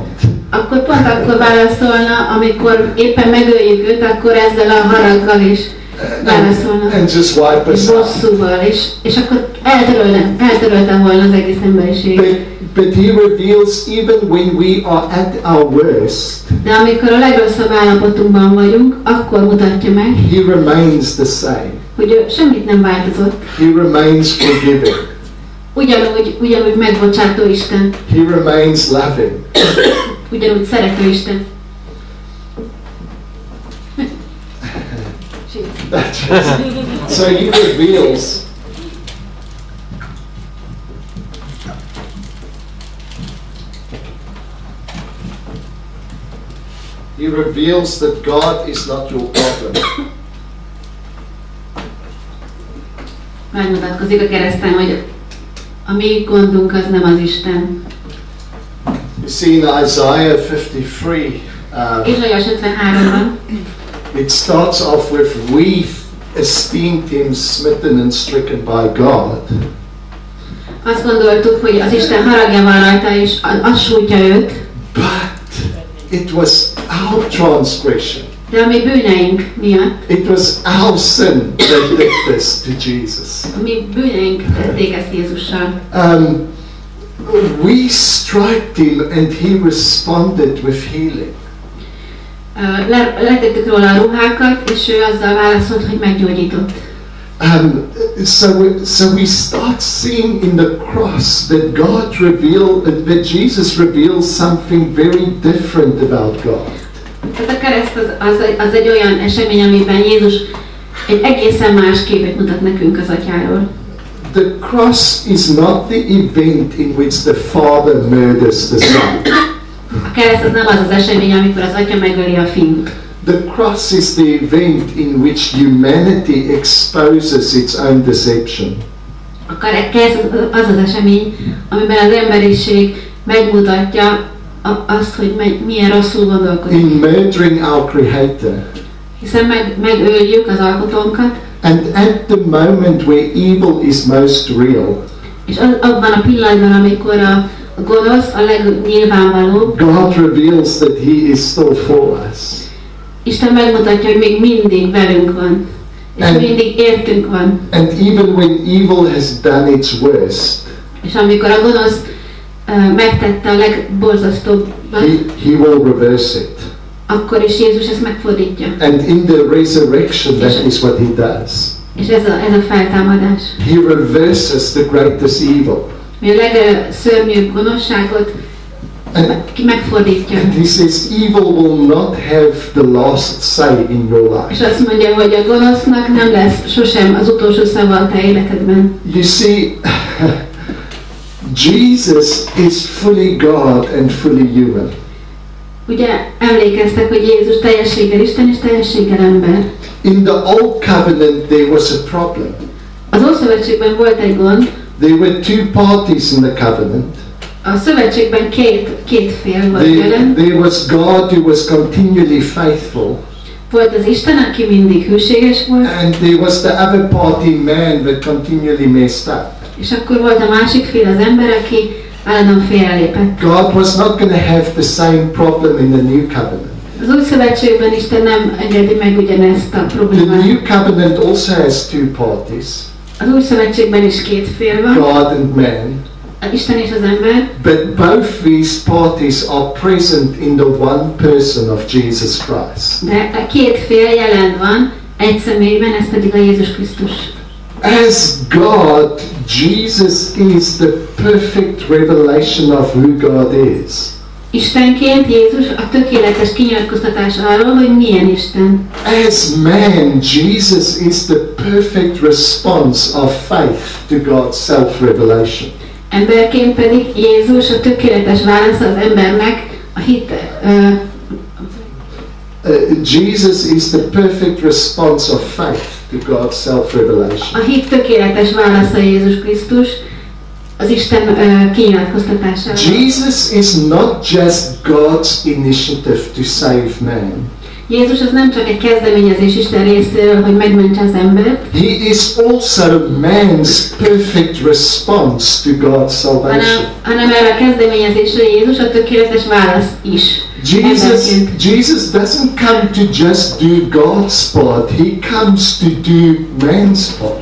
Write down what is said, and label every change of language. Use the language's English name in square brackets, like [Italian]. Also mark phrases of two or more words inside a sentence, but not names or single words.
[Hungarian] Akkor pont akkor válaszolna, amikor éppen megöljük őt, akkor ezzel a haraggal is válaszolna. [English] And just wipe us out. [Hungarian] Bosszúval, és akkor eltöröltem volna az egész emberiség. [English] But he reveals even when we are at our worst. [Hungarian] De amikor a legrosszabb állapotunkban vagyunk, akkor mutatja meg. [English] He remains the same. [Hungarian] Hogy ő semmit nem változott. [English] He remains forgiving. [Hungarian] Ugyanúgy megbocsátó Isten. [English] He remains loving. [Hungarian] Ugyanúgy szerető Isten. [English] So he reveals that God is not your problem. [Hungarian] Megmutatkozik a kereszten, hogy a mi gondunk az nem az Isten. [English] You see in Isaiah 53, [Hungarian] Ézsaiás 53-ban, [English] it starts off with, we esteemed him smitten and stricken by God. [Hungarian] Azt gondoltuk, hogy az Isten haragja van rajta, és az sújtja őt. [English] But it was our transgression. [Hungarian] De a mi bűneink miatt. [English] It was our sin that did this to Jesus. [Hungarian] A mi bűneink tették ezt Jézussal. [English] We striped him and he responded with healing. [Hungarian] Letettük róla a ruhákat, és ő azzal válaszolt, hogy meggyógyított. [English] So we start seeing in the cross that Jesus reveals something very different about God. [Hungarian] Tehát a kereszt az egy olyan esemény, amiben Jézus egy egészen más képet mutat nekünk az Atyáról. [English] The cross is not the event in which the Father murders the Son. [Hungarian] A kereszt az nem az esemény, amikor az Atya megöli a Fiút. [English] The cross is the event in which humanity exposes its own deception. [Hungarian] A kereszt az az esemény, amiben az emberiség megmutatja azt, hogy milyen rosszul gondolkodik. [English] In murdering our Creator. [Hungarian] Hiszen megöljük az alkotónkat. [English] And at the moment where evil is most real, [Hungarian] és abban a pillanatban, amikor a gonosz a legnyilvánvalóbb, [English] God reveals that He is still for us. [Hungarian] Isten megmutatja, hogy még mindig velünk van, és mindig értünk van. [English] And even when evil has done its worst, [Hungarian] és amikor a gonosz megtette a legborzasztóbbat, [English] he will reverse it. [Hungarian] Akkor is Jézus ezt megfordítja. [English] And in the resurrection, that is what He does. [Hungarian] És ez a feltámadás. [English] He reverses the greatest evil. [Hungarian] Mi a legszörnyűbb gonoszságot megfordítja. [English] And He says evil will not have the last say in your life. [Hungarian] És azt mondja, hogy a gonosznak nem lesz sosem az utolsó szava a te életedben. [English] You see, Jesus is fully God and fully human. [Hungarian] Ugye emlékeztek, hogy Jézus teljességgel Isten és teljességgel ember. [English] In the Old Covenant there was a problem. [Hungarian] Az Ószövetségben volt egy gond. [English] There were two parties in the covenant. [Hungarian] A szövetségben két fél volt jelen. [English] There was God who was continually faithful. [Hungarian] Volt az Isten, aki mindig hűséges volt. [English] And there was the other party, man, that continually messed up. [Hungarian] És akkor volt a másik fél, az ember, aki állandóan félrelépett. [English] God was not going to have the same problem in the New Covenant. [Hungarian] Az új szövetségben Isten nem engedi meg ugyanezt a problémát. [English] The New Covenant also has two parties. [Hungarian] Az új szövetségben is két fél van. [English] God and man. [Hungarian] Isten és az ember. [English] But both these parties are present in the one person of Jesus Christ. [Hungarian] De a két fél jelen van egy személyben, ez pedig a Jézus Krisztus. [English] As God, Jesus is the perfect revelation of who God is. [Hungarian] Istenként Jézus a tökéletes kinyilatkoztatás arról, hogy milyen Isten. [English] As man, Jesus is the perfect response of faith to God's self-revelation. [Hungarian] Emberként pedig Jézus a tökéletes válasz az embernek a hit. [English] Jesus is the perfect response of faith to God's self-revelation. [Hungarian] A hit tökéletes válasza Jézus Krisztus az Isten kinyilatkoztatására. [English] Jesus is not just God's initiative to save man. [Hungarian] Jézus az nem csak egy kezdeményezés Isten részéről, hogy megmentse az embert. [English] He is also man's perfect response to God's salvation. [Hungarian] hanem erre a kezdeményezésre Jézus a tökéletes válasz is. [English] Jesus doesn't come to just do God's part. He comes to do man's part.